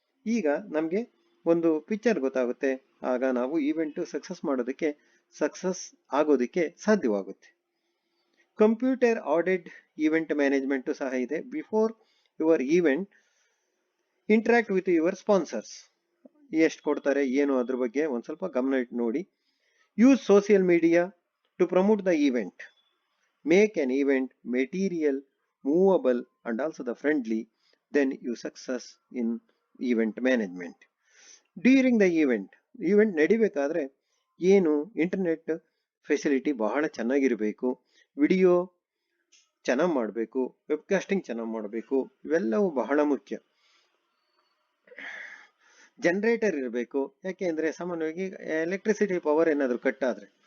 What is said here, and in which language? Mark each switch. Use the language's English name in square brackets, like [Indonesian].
[Kannada] ಈಗ ನಮಗೆ ಒಂದು ಪಿಕ್ಚರ್ ಗೊತ್ತಾಗುತ್ತೆ. ಆಗ ನಾವು ಈವೆಂಟ್ ಸಕ್ಸಸ್ ಆಗೋದಕ್ಕೆ ಸಾಧ್ಯವಾಗುತ್ತೆ. [English] computer aided event management [Kannada] ಸಹ ಇದೆ. [English] Before your event interact with your sponsors. [Kannada] ಎಷ್ಟು ಕೊಡ್ತಾರೆ ಏನು ಅದ್ರ ಬಗ್ಗೆ ಒಂದ್ ಸ್ವಲ್ಪ ಗಮನ ಇಟ್ಟು ನೋಡಿ. [English] Use social media to promote the event. Make an event material, movable and also the friendly, then you success in event management. During the event [Kannada] ನಡಿಬೇಕಾದ್ರೆ ಏನು ಇಂಟರ್ನೆಟ್ ಫೆಸಿಲಿಟಿ ಬಹಳ ಚೆನ್ನಾಗಿರಬೇಕು, ವಿಡಿಯೋ ಚೆನ್ನಾಗಿ ಮಾಡಬೇಕು, ವೆಬ್ಕಾಸ್ಟಿಂಗ್ ಚೆನ್ನಾಗಿ ಮಾಡಬೇಕು, ಇವೆಲ್ಲವೂ ಬಹಳ ಮುಖ್ಯ. ಜನರೇಟರ್ ಇರಬೇಕು, ಯಾಕೆಂದ್ರೆ ಸಾಮಾನ್ಯವಾಗಿ ಎಲೆಕ್ಟ್ರಿಸಿಟಿ ಪವರ್ ಏನಾದರೂ ಕಟ್ ಆದ್ರೆ.